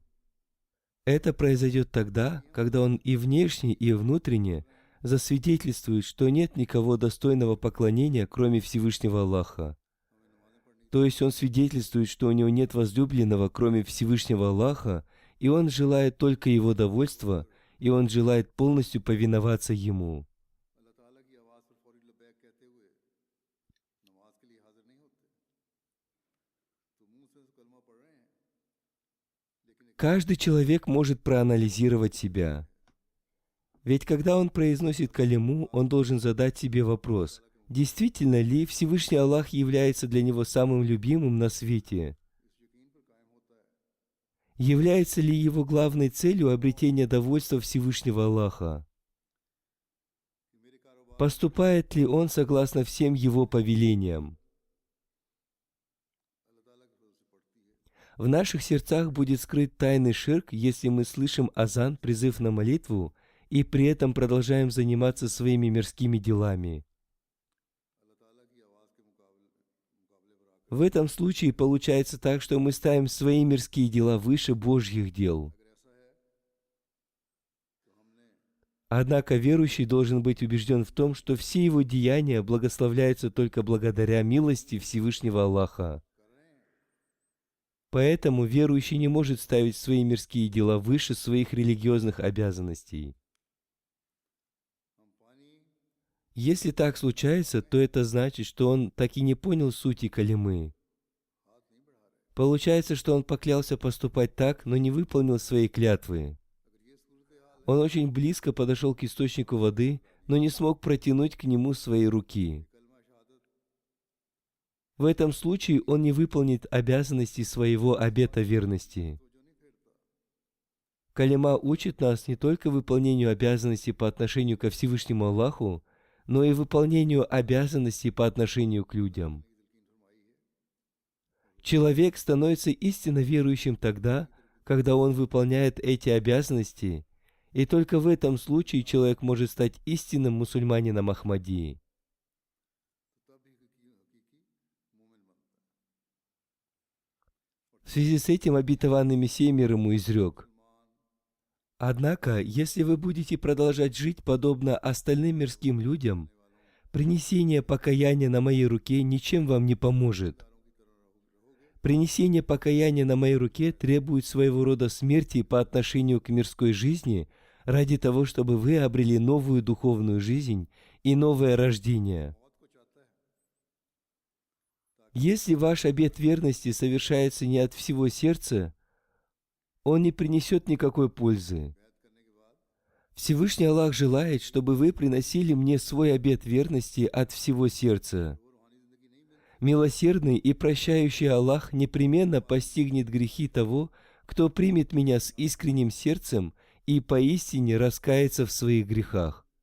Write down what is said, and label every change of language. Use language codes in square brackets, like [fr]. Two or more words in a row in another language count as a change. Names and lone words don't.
[ru] Это произойдет тогда, когда он и внешне, и внутренне засвидетельствует, что нет никого достойного поклонения, кроме Всевышнего Аллаха. То есть он свидетельствует, что у него нет возлюбленного, кроме Всевышнего Аллаха, и он желает только его довольства, и он желает полностью повиноваться ему. [ur] اللہ تعالیٰ کی آواز پر فوری لبیک کہتے ہوئے نماز کے لیے حاضر نہیں ہوتے، تو منہ سے تو کلمہ پڑھ رہے ہیں، لیکن [ru] Каждый человек может проанализировать себя. Ведь когда он произносит калиму, он должен задать себе вопрос, действительно ли Всевышний Аллах является для него самым любимым на свете? [ur] اس یقین پر قائم ہوتا ہے [ru] Является ли его главной целью обретение довольства Всевышнего Аллаха? [ur] کہ میرے کاروبار [ru] Поступает ли он согласно всем его повелениям? [ur] اللہ تعالیٰ کے فضل سے پڑھتی ہے, [ru] В наших сердцах будет скрыт тайный ширк, если мы слышим азан, призыв на молитву, и при этом продолжаем заниматься своими мирскими делами. [ur] اللہ تعالیٰ کی آواز کے مقابلے پر آ کر [ru] В этом случае получается так, что мы ставим свои мирские дела выше Божьих дел. [ur] اگر ایسا ہے تو ہم نے [ru] Однако верующий должен быть убежден в том, что все его деяния благословляются только благодаря милости Всевышнего Аллаха. [ur] کر رہے ہیں, [ru] Поэтому верующий не может ставить свои мирские дела выше своих религиозных обязанностей. [ur] ہم پانی [ru] Если так случается, то это значит, что он так и не понял сути калимы. [ur] ہاتھ نہیں بڑھا رہے. [ru] Получается, что он поклялся поступать так, но не выполнил своей клятвы. [ur] اگر یہ صورت حال [ru] Он очень близко подошел к источнику воды, но не смог протянуть к нему свои руки. [ur] کلمہ شہادت [ru] В этом случае он не выполнит обязанности своего обета верности. [ur] تو جو نہیں پھیرتا, [ru] Калима учит нас не только выполнению обязанностей по отношению ко Всевышнему Аллаху, но и выполнению обязанностей по отношению к людям. Человек становится истинно верующим тогда, когда он выполняет эти обязанности, и только в этом случае человек может стать истинным мусульманином Ахмадии. [ur] تو تب ہی حقیقی مومن بنتا ہے. [ru] В связи с этим обетованный Мессия мир ему изрек: «Однако, если вы будете продолжать жить подобно остальным мирским людям, принесение покаяния на моей руке ничем вам не поможет. Принесение покаяния на моей руке требует своего рода смерти по отношению к мирской жизни ради того, чтобы вы обрели новую духовную жизнь и новое рождение. [ur] موت کو چاہتا ہے [ru] Если ваш обет верности совершается не от всего сердца, он не принесет никакой пользы. Всевышний Аллах желает, чтобы вы приносили мне свой обет верности от всего сердца. Милосердный и прощающий Аллах непременно постигнет грехи того, кто примет меня с искренним сердцем и поистине раскается в своих грехах.